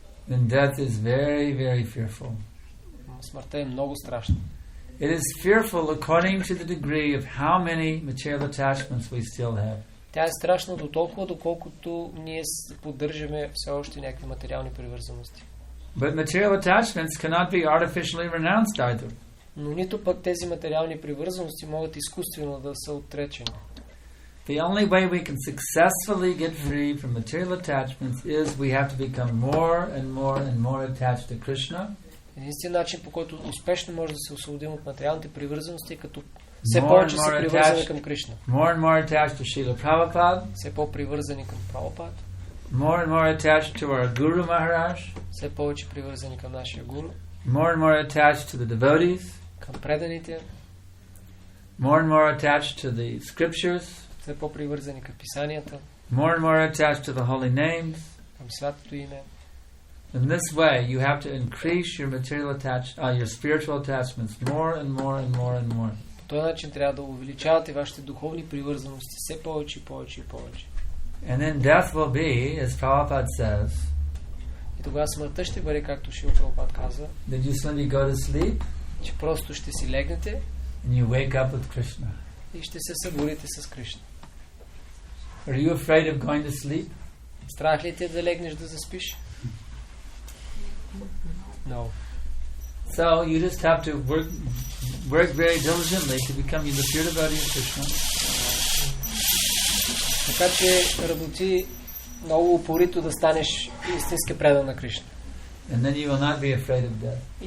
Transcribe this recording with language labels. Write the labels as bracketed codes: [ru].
[en] then death is very, very fearful. [bg] Смъртта е много страшна. [en] It is fearful according to the degree of how many material attachments we still have. [bg] Тя е страшна до толкова, доколкото ние поддържаме все още някакви материални привързаности. [en] But material attachments cannot be artificially renounced either. [bg] Но нито пък тези материални привързаности могат изкуствено да са отречени. [en] The only way we can successfully get free from material attachments is we have to become more and more and more attached to Krishna. [bg] Единственият начин, по който успешно може да се освободим от материалните привързаности, е като все повече се привързани към Кришна. [en] More and more attached to Srila Prabhupada. [bg] Все по-привързани към Прабхупад. [en] More and more attached to our Guru Maharaj. [bg] Все повече привързани към нашия гуру. [en] More and more attached to the devotees. [bg] Към преданите. [en] More and more attached to the scriptures. [bg] Все по-привързани към писанията. [en] More and more attached to the holy names. [bg] Към святото име. [en] In this way, you have to increase your material your spiritual attachments more and more and more and more. [bg] По този начин трябва да увеличавате вашите духовни привързаности все повече и повече и повече. [en] And then death will be, as Prabhupada says. [bg] И тогава смъртта ще бъде, както Шрила Прабхупад казва. [en] That you suddenly go to sleep. [bg] Че просто ще си легнете. [en] And you wake up with Krishna. [bg] И ще се събудите с Кришна. [en] Are you afraid of going to sleep? [bg] Страх ли те да легнеш да заспиш? [en] No. So you just have to work very diligently to become the pure devotee of Krishna. [bg] Така че работи много упорито да станеш истински предан на Кришна. [en] And then you will not be afraid of death.